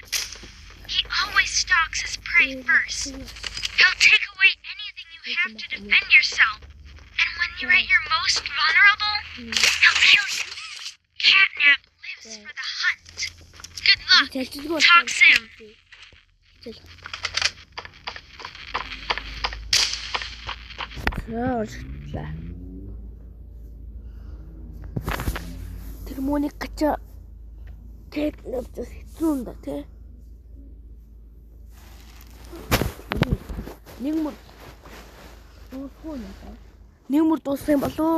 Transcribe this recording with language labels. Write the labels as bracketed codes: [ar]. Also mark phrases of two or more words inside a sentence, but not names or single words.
[en] He always stalks his prey first. He'll take away anything you have to defend yourself. And when you're at your most vulnerable, he'll kill you. Catnap lives for the hunt. Good luck. Talk soon. Тэр мөнийг гачаа тэг навчс хэцүүн да тий. [mn] Нэг мөр дууссан юм болов уу?